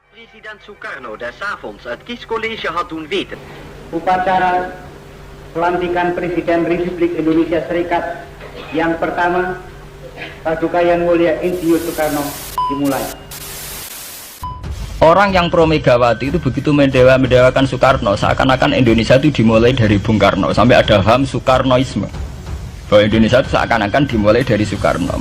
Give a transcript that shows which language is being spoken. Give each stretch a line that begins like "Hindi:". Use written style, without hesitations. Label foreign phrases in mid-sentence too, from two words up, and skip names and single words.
Dutch: President Sukarno desavonds het kiescollege had doen weten.
Indonesian: Upacara pelantikan Presiden Republik Indonesia Serikat yang pertama, Paduka Yang Mulia Insinyur Soekarno dimulai. Orang yang pro Megawati itu begitu mendewakan Soekarno, seakan-akan Indonesia itu dimulai dari Bung Karno, sampai ada paham Soekarnoisme bahwa Indonesia itu seakan-akan dimulai dari Soekarno.